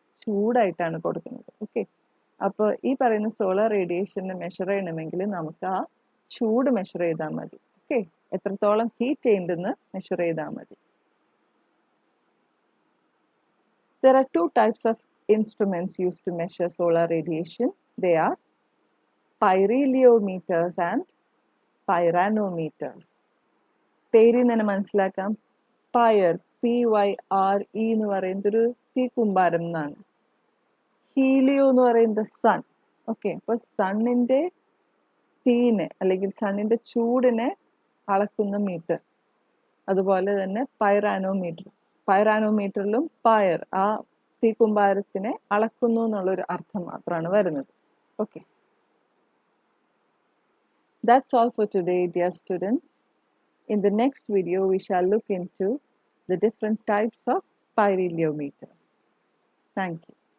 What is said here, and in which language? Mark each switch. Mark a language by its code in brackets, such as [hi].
[ml] ചൂടായിട്ടാണ് കൊടുക്കുന്നത്. ഓക്കെ, അപ്പോൾ ഈ പറയുന്ന സോളാർ റേഡിയേഷനെ മെഷർ ചെയ്യണമെങ്കിൽ നമുക്ക് ആ ചൂട് മെഷർ ചെയ്താൽ മതി. ഓക്കെ, എത്രത്തോളം ഹീറ്റ് ചെയ്യുന്നുണ്ടെന്ന് മെഷർ ചെയ്താൽ മതി. [en] There are two types of instruments used to measure solar radiation. They are pyrheliometers and pyranometers. [ml] പേരിൽ തന്നെ മനസ്സിലാക്കാം പയർ PYRE എന്ന് പറയുന്നത് ഒരു തീക്കുമ്പാരം എന്നാണ്. ഹീലിയോ എന്ന് പറയുന്നത് സൺ. ഓക്കെ, അപ്പോൾ സണ്ണിൻ്റെ തീനെ അല്ലെങ്കിൽ സണ്ണിൻ്റെ ചൂടിനെ അളക്കുന്ന മീറ്റർ. അതുപോലെ തന്നെ പൈറാനോമീറ്ററിലും പയർ ആ തീക്കുമ്പാരത്തിനെ അളക്കുന്നു എന്നുള്ളൊരു അർത്ഥം മാത്രമാണ് വരുന്നത്. [en] Okay, that's all for today, dear students. In the next video, we shall look into the different types of pyrheliometers. Thank you.